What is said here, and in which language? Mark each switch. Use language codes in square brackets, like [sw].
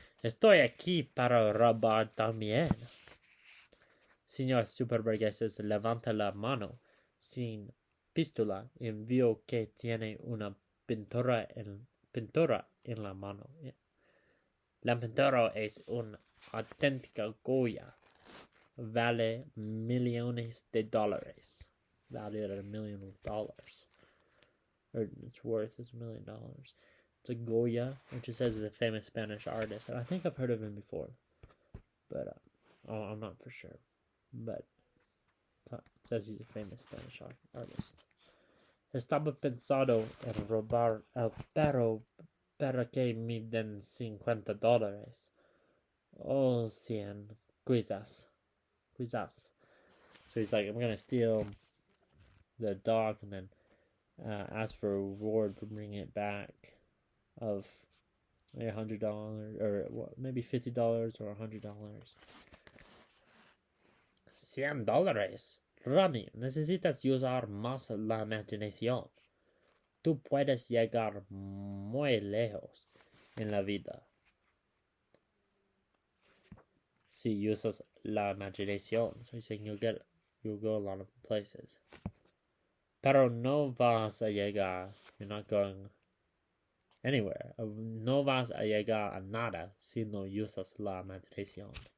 [es] Estoy aquí para robar también. Señor Superburguesas levanta la mano sin pistola y vio que tiene una pintura en la mano. La pintura es una auténtica Goya. Vale millones de dólares. [en] Valued at $1 million. Or it's worth $1 million. It's a Goya, which it says is a famous Spanish artist, and I think I've heard of him before, but I'm not for sure. But it says he's a famous Spanish artist. [es] Estaba pensado en robar el perro para que me den $50. Oh, 100 quizás. [en] So he's like, I'm gonna steal the dog and then ask for a reward for bringing it back of $100 or maybe $50 or $100. $100. [es] Ronnie, necesitas usar más la imaginación. Tú puedes llegar muy lejos en la vida si usas la imaginación. [en] So he's saying you'll go a lot of places. [es] Pero no vas a llegar. [en] You're not going anywhere. [es] No vas a llegar a nada si no usas la imaginación.